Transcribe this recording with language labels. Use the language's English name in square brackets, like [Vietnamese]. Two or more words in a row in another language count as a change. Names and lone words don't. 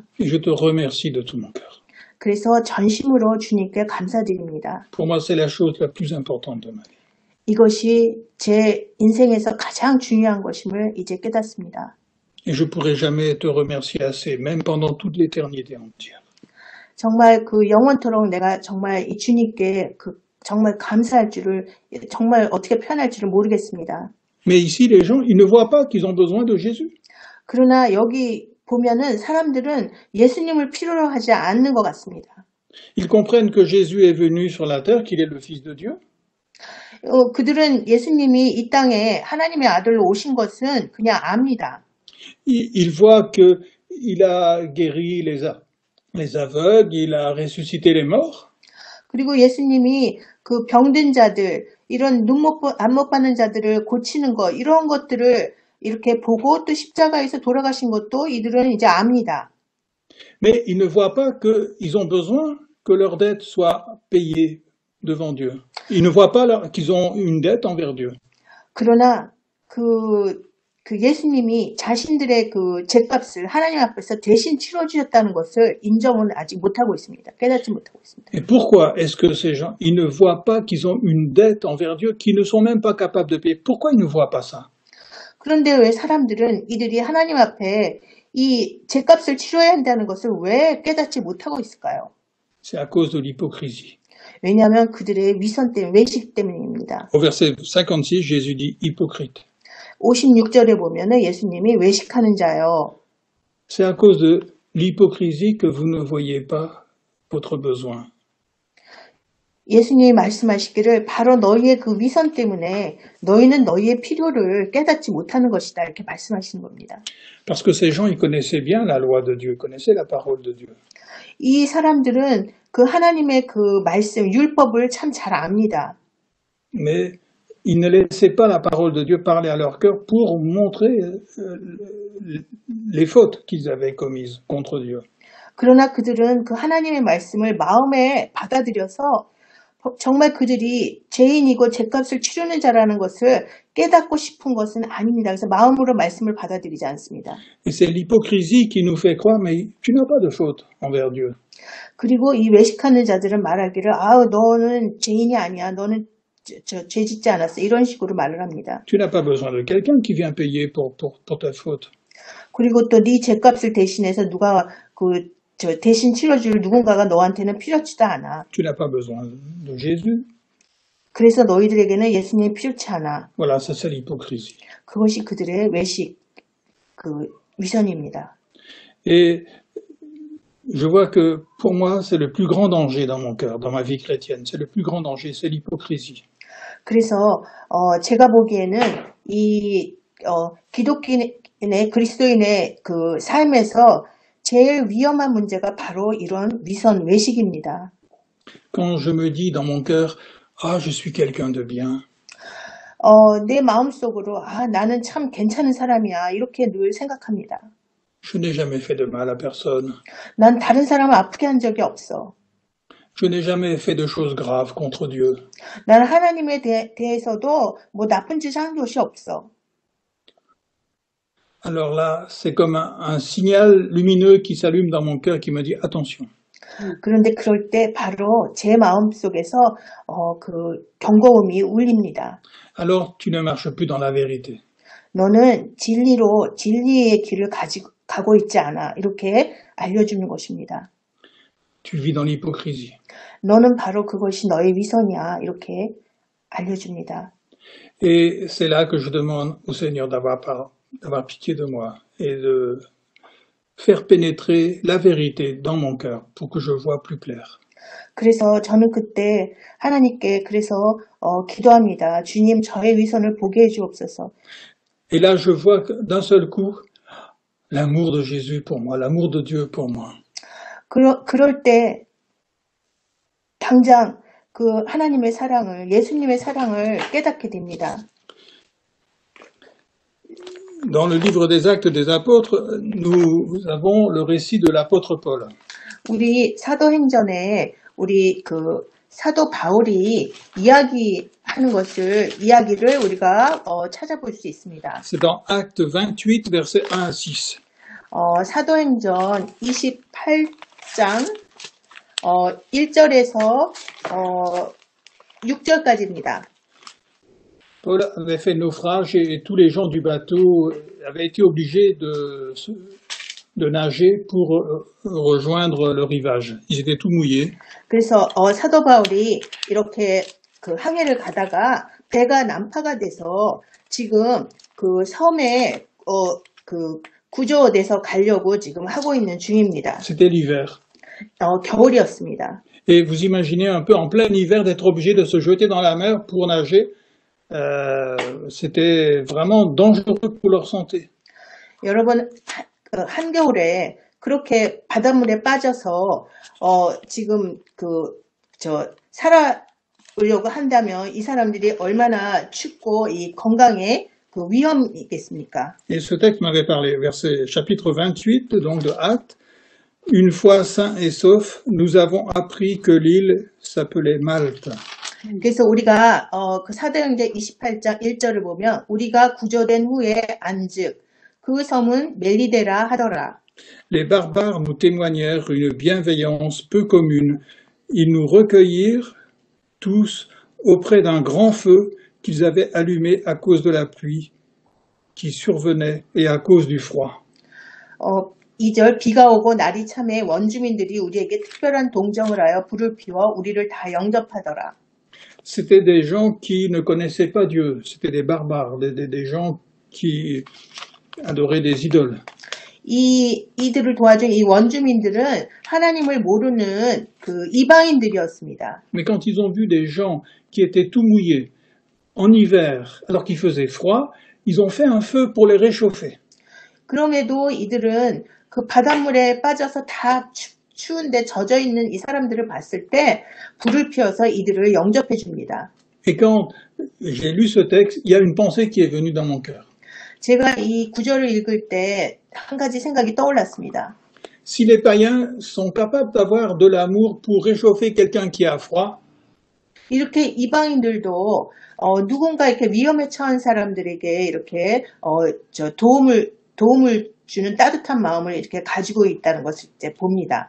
[French] Et je te remercie de tout mon cœur. [Korean] 그래서 전심으로 주님께 감사드립니다. [French] Pour moi, c'est la chose la plus importante de ma vie. [Korean] 이것이 제 인생에서 가장 중요한 것임을 이제 깨닫습니다. [French] Et je pourrai jamais te remercier assez, même pendant toute l'éternité entière. [Korean] 정말 그 영원토록 내가 정말 이 주님께 정말 감사할 줄을 정말 어떻게 표현할 줄을 모르겠습니다. [French] Mais ici, les gens, ils ne voient pas qu'ils ont besoin de Jésus. [Korean] 그러나 여기 보면은 사람들은 예수님을 필요로 하지 않는 것 같습니다. [French] Ils comprennent que Jésus est venu sur la terre, qu'il est le Fils de Dieu. [Korean] 그들은 예수님이 이 땅에 하나님의 아들로 오신 것은 그냥 압니다. [French] Ils voient qu'il a guéri les aveugles, il a ressuscité les morts. [Korean] 그리고 예수님이 그 병든 자들, 이런 안 못 받는 자들을 고치는 것, 이런 것들을 이렇게 보고 또 십자가에서 돌아가신 것도 이들은 이제 압니다. [French] Mais ils ne voient pas qu'ils ont besoin que leur dette soit payée devant Dieu. Ils ne voient pas qu'ils ont une dette envers Dieu. [Korean] 그러나 그 예수님이 자신들의 그 죄값을 하나님 앞에서 대신 치러주셨다는 것을 인정을 아직 못하고 있습니다. 깨닫지 못하고 있습니다. [French] Et pourquoi est-ce que ces gens, ils ne voient pas qu'ils ont une dette envers Dieu, qu'ils ne sont même pas capables de payer? Pourquoi ils ne voient pas ça? [Korean] 그런데 왜 사람들은 이들이 하나님 앞에 이 죄값을 치러야 한다는 것을 왜 깨닫지 못하고 있을까요? [French] C'est à cause de l'hypocrisie. [Korean] 왜냐하면 그들의 위선 때문에, 외식 때문입니다. [French] Au verset 56, Jésus dit hypocrite. [Korean] 56절에 보면은 예수님이 외식하는 자요. [French] C'est à cause de l'hypocrisie que vous ne voyez pas votre besoin. [Korean] 예수님이 말씀하시기를 바로 너희의 그 위선 때문에 너희는 너희의 필요를 깨닫지 못하는 것이다. 이렇게 말씀하시는 겁니다. [French] Parce que ces gens, ils connaissaient bien la loi de Dieu, ils connaissaient la parole de Dieu. [Korean] 이 사람들은 그 하나님의 그 말씀, 율법을 참 잘 압니다. [French] Mais ils ne laissaient pas la parole de Dieu parler à leur cœur pour montrer les fautes qu'ils avaient commises contre Dieu. [Korean] 그러나 그들은 그 하나님의 말씀을 마음에 받아들여서 정말 그들이 죄인이고 죄값을 치르는 자라는 것을 깨닫고 싶은 것은 아닙니다. 그래서 마음으로 말씀을 받아들이지 않습니다. [French] Et c'est l'hypocrisie qui nous fait croire, mais tu n'as pas de faute envers Dieu. [Korean] 그리고 이 외식하는 자들은 말하기를 너는 죄인이 아니야. 너는 죄 짓지 않았어. 이런 식으로 말을 합니다. [French] Tu n'as pas besoin de quelqu'un qui vient payer pour ta faute. [Korean] 그리고 또 네 죄값을 대신해서 누가 대신 치러줄 누군가가 너한테는 필요치도 않아. [French] Tu n'as pas besoin de Jésus. [Korean] 그래서 너희들에게는 예수님이 필요치 않아. [French] Voilà, ça c'est l'hypocrisie. [Korean] 그것이 그들의 외식, 위선입니다. [French] Et je vois que pour moi, c'est le plus grand danger dans mon cœur, dans ma vie chrétienne. C'est le plus grand danger, c'est l'hypocrisie. [Korean] 그래서 제가 보기에는 이 기독인의 그리스도인의 그 삶에서 제일 위험한 문제가 바로 이런 위선, 외식입니다. [French] Quand je me dis dans mon cœur, ah, je suis quelqu'un de bien. [Korean] 내 마음속으로 나는 참 괜찮은 사람이야 이렇게 늘 생각합니다. [French] Je n'ai jamais fait de mal à personne. [Korean] 난 다른 사람을 아프게 한 적이 없어. [French] Je n'ai jamais fait de choses graves contre Dieu. [Korean] 난 하나님에 대해서도 뭐 나쁜 짓을 한 것이 없어. [French] Alors là, c'est comme un signal lumineux qui s'allume dans mon cœur et qui me dit attention. [Korean] 그런데 그럴 때 바로 제 마음속에서 그 경고음이 울립니다. [French] Alors tu ne marches plus dans la vérité. [Korean] 너는 진리의 길을 가고 있지 않아. 이렇게 알려주는 것입니다. [French] Tu vis dans l'hypocrisie. [Korean] 너는 바로 그것이 너의 위선이야. 이렇게 알려줍니다. [French] Et c'est là que je demande au Seigneur d'avoir pitié de moi et de faire pénétrer la vérité dans mon cœur pour que je vois plus clair. [Korean] 그래서 저는 그때 하나님께 기도합니다. 주님, 저의 위선을 보게 해주옵소서. [French] Et là, je vois d'un seul coup l'amour de Jésus pour moi, l'amour de Dieu pour moi. [Korean] 그럴 때 당장 그 하나님의 사랑을, 예수님의 사랑을 깨닫게 됩니다. [French] Dans le livre des Actes des Apôtres, nous avons le récit de l'apôtre Paul. [Korean] 우리 사도행전에 우리 사도 바울이 이야기를 우리가 찾아볼 수 있습니다. [French] C'est dans Acte 28, versets 1 à 6. [Korean] 사도행전 28장 1절에서 6절까지입니다. [French] Paul avait fait naufrage et tous les gens du bateau avaient été obligés de nager pour rejoindre le rivage. Ils étaient tout mouillés. [Korean] 그래서 사도 바울이 이렇게 그 항해를 가다가 배가 난파가 돼서 지금 그 섬에 구조돼서 가려고 지금 하고 있는 중입니다. [French] C'était l'hiver. [Korean] 겨울이었습니다. [French] Et vous imaginez un peu en plein hiver d'être obligé de se jeter dans la mer pour nager. C'était vraiment dangereux pour leur santé. [Korean] 여러분, 한겨울에 그렇게 바닷물에 빠져서 지금 살아보려고 한다면 이 사람들이 얼마나 춥고 이 건강에 위험이겠습니까? [French] Et ce texte m'avait parlé, chapitre 28 donc de Actes. Une fois sains et saufs, nous avons appris que l'île s'appelait Malte. [Korean] 그래서 우리가 그 사도행전 28장 1절을 보면 우리가 구조된 후에 안즉 그 섬은 멜리데라 하더라. [French] Les barbares nous témoignèrent une bienveillance peu commune. Ils nous recueillirent tous auprès d'un grand feu qu'ils avaient allumé à cause de la pluie qui survenait et à cause du froid. [Korean] 2절 비가 오고 날이 참에 원주민들이 우리에게 특별한 동정을 하여 불을 피워 우리를 다 영접하더라. [French] C'était des gens qui ne connaissaient pas Dieu, c'était des barbares, des gens qui adoraient des idoles. [Korean] 이들을 도와준 이 원주민들은 하나님을 모르는 이방인들이었습니다. [French] Mais quand ils ont vu des gens qui étaient tout mouillés en hiver, alors qu'il faisait froid, ils ont fait un feu pour les réchauffer. [Korean] 그럼에도 이들은 그 바닷물에 빠져서 다 추운데 젖어 있는 이 사람들을 봤을 때 불을 피워서 이들을 영접해 줍니다. [French] Et quand j'ai lu ce texte, il y a une pensée qui est venue dans mon cœur. [Korean] 제가 이 구절을 읽을 때 한 가지 생각이 떠올랐습니다. [French] Si les païens sont capables d'avoir de l'amour pour réchauffer quelqu'un qui a froid, [Korean] 이렇게 이방인들도 누군가 이렇게 위험에 처한 사람들에게 이렇게 도움을 주는 따뜻한 마음을 이렇게 가지고 있다는 것을 이제 봅니다.